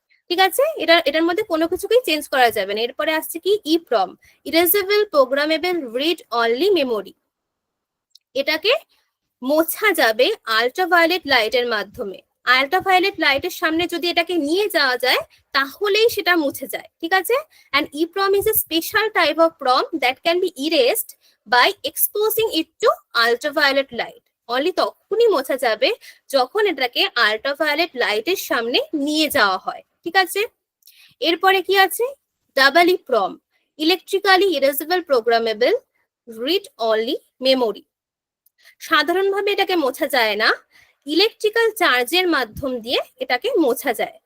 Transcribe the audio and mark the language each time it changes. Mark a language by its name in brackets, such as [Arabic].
[Bangla] ঠিক আছে, এটার মধ্যে কোনো কিছুকেই চেঞ্জ করা যাবে না। এরপরে আসছে কি, ইপ্রম, erasable programmable read only memory. এটাকে মোছা যাবে আল্ট্রাভায়োলেট লাইটের মাধ্যমে। আল্ট্রাভায়োলেট লাইটের সামনে যদি এটাকে নিয়ে যাওয়া যায় তাহলেই সেটা মুছে যায়। ঠিক আছে, [English] and EEPROM is a special type of PROM that can be erased by exposing it to ultraviolet light. [Bangla] Only তখনই মোছা যাবে যখন এটাকে আল্ট্রাভায়োলেট লাইটের সামনে নিয়ে যাওয়া হয়। ঠিক আছে, এরপরে কি আছে, double EEPROM, electrically erasable programmable read only memory. সাধারণভাবে এটাকে মোছা যায় না, ইলেকট্রিক্যাল চার্জের মাধ্যম দিয়ে এটাকে মোছা যায়।